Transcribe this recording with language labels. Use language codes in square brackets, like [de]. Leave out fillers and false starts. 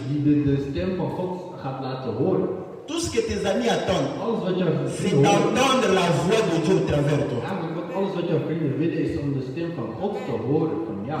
[nl] de stem van God gaat laten horen. [fr] Tout ce que tes amis attendent, [nl] Alles wat jouw [fr] c'est [nl] vrienden horen, [fr] d'entendre la voix de Dieu au travers de toi. [nl] eigenlijk alles wat jouw vrienden willen is om de stem van God te horen van jou.